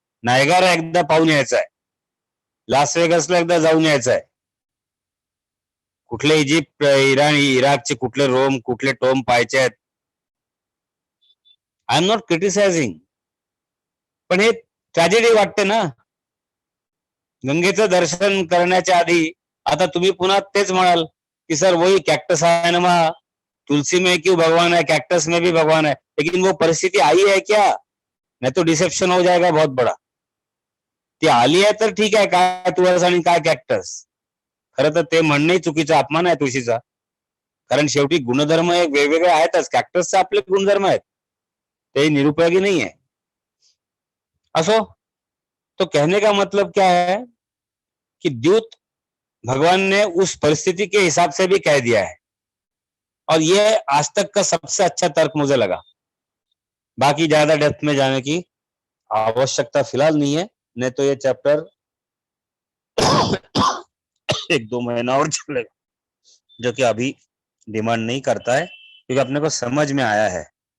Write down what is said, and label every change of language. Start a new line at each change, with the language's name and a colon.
Marathi: Niagara एकदा पाहून यायचं आहे, लास वेगसला एकदा जाऊन यायचं आहे. कुठले इजिप्त, इराण, इराकचे कुठले रोम, कुठले टोम पाहायचे आहेत.
English: I am not criticising,
Marathi: पण हे ट्रॅजेडी वाटते ना. गंगेचं दर्शन करण्याच्या आधी आता तुम्ही पुन्हा तेच म्हणाल कि
Hindi: सर वही कैक्टस है नमा, तुलसी में क्यों भगवान है, कैक्टस में भी भगवान है. लेकिन वो परिस्थिती आई है क्या? नहीं तो डिसेप्शन हो जाएगा बहुत बड़ा.
Marathi: ती आली आहे तर ठीक आहे, काय तुळस आणि काय कॅक्टस. खरं तर ते म्हणणंही चुकीचा अपमान आहे तुळशीचा. कारण शेवटी गुणधर्म एक वेगवेगळे आहेतच. कॅक्टसचे आपले गुणधर्म आहेत, ते निरुपयोगी
Hindi: नहीं है. असो, तो कहने का मतलब क्या है कि द्यूत भगवान ने उस परिस्थिति के हिसाब से भी कह दिया है और ये आज तक का सबसे अच्छा तर्क मुझे लगा. बाकी ज्यादा डेप्थ में जाने की आवश्यकता फिलहाल नहीं है, नहीं तो ये चैप्टर 1-2 महीना और चलेगा, जो कि अभी डिमांड नहीं करता है क्योंकि अपने को समझ में आया है.